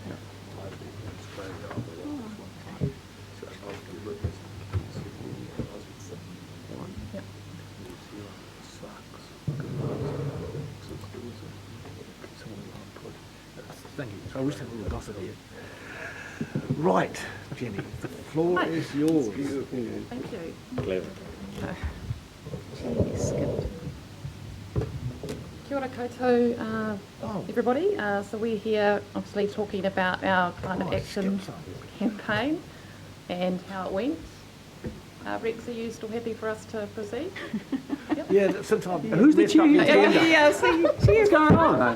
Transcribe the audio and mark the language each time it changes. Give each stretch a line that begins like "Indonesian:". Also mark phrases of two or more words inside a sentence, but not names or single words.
English: Thank you. So I wish there was a gossip here. Right, Jenny, the floor is yours. Thank you. Clever.
Māori: Kia ora koutou,
English: everybody. So we're here obviously talking about our climate action campaign and how it went. Rex, are you still happy for us to proceed? Yep. Yeah, since I've... Who's the chair? Yeah, see, What's going on?